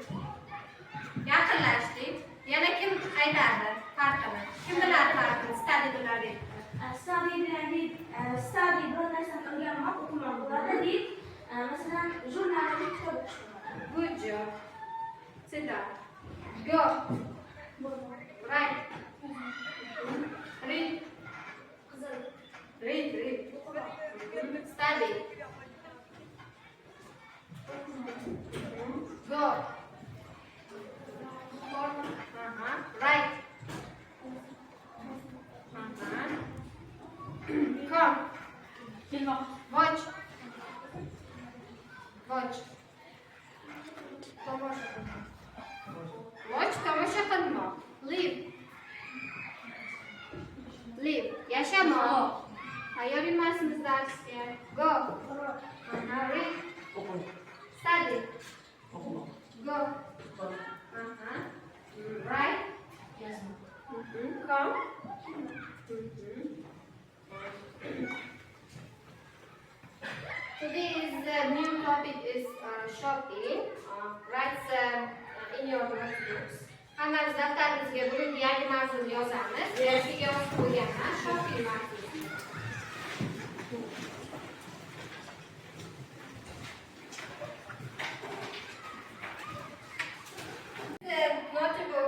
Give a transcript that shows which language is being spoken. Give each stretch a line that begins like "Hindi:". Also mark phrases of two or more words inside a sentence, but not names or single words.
Uzbek: Yaqinlashdik. Yana kim aytadi farqini? Kim biladi farqini? Study bilan read. Study bilan read, study bir narsani o'rganmoq, o'qimoq bo'ladi. Read, masalan, jurnalda kitob o'qish bo'ladi.
English: Good job. Sit down. Go. Right. Read. Read. Study. Go. Right. Come. Watch.
Uzbek: Tomosha qilmoq. Live. Yashamoq. Tayyor emasmiz darsga.
English: Go. Read. Study. Go. Right. Come. Today's new topic is shopping. Write in your notebooks.
Uzbek: Hammamiz daftarimizga bugungi yangi mavzuni yozamiz. Yerga yozib qo'yganman. Shopping mavzusi. Notebook.